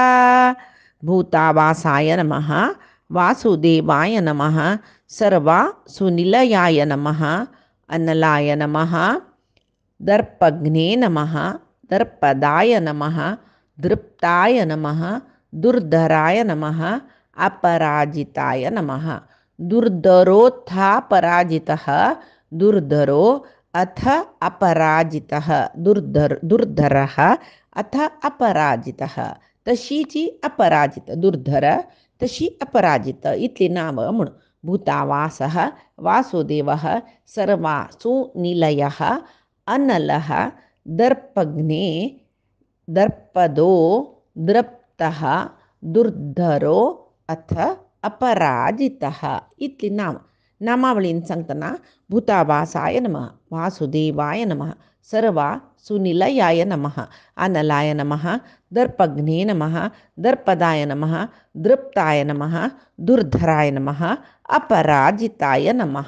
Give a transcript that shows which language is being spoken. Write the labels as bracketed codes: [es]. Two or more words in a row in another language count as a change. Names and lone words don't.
[sa] भूतावासाय नमः, वासुदेवाय नमः, सर्वासुनिलयाय नमः, अनलाय नमः, दर्पघ्ने नमः, दर्पदाय नमः, दृप्ताय नमः, दुर्धराय नमः, अपराजिताय नमः। दुर्धरोत्थापराजितः, दुर्धरो अथ अपराजितः, दुर्धरः अथ अपराजितः. [kok] तशीची अपराजित, दुर्धर तशी अपराजित इतली नावं म्हणून. [sa] भूतावासः वासुदेवः सर्वासु निलयः अनलः दर्पघ्ने दर्पदो दृप्तः दुर्धरो अथ अपराजितः [kok] इतली नामावळीन सांगताना [sa] भूतावासाय नमः, वासुदेवाय नमः, सर्वासुनिलयाय नमः, अनलाय नमः, दर्पघ्ने नमः, दर्पदाय नमः, दृप्ताय नमः, दुर्धराय नमः, अपराजिताय नमः.